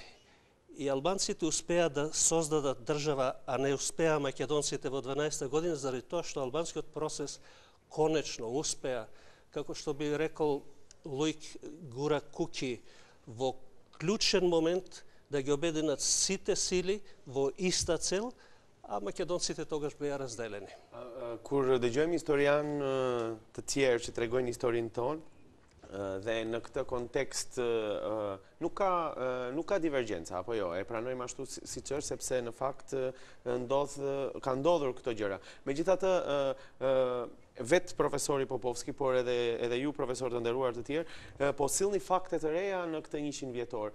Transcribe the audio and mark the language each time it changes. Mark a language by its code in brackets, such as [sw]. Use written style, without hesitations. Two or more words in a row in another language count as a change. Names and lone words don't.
[mk] И албанците успеа да создадат држава, а не успеа македонците во 12 година, заради тоа што албанскиот процес конечно успеа, како што би рекол Луик Гура Куки, во клучен момент да ги обединат сите сили во иста цел, а македонците тогаш беа разделени. [sq] Kur dëgjojmë historian të tjerë që tregojnë historinë tonë, dhe në këtë kontekst nuk ka divergjenca, apo jo, e pranojmë ashtu siç është, sepse në fakt ka ndodhur këto gjëra. Megjithatë, vetë profesori Popovski, por edhe ju profesor të nderuar të tjerë, po sillni fakte të reja në këtë 100 vjetor.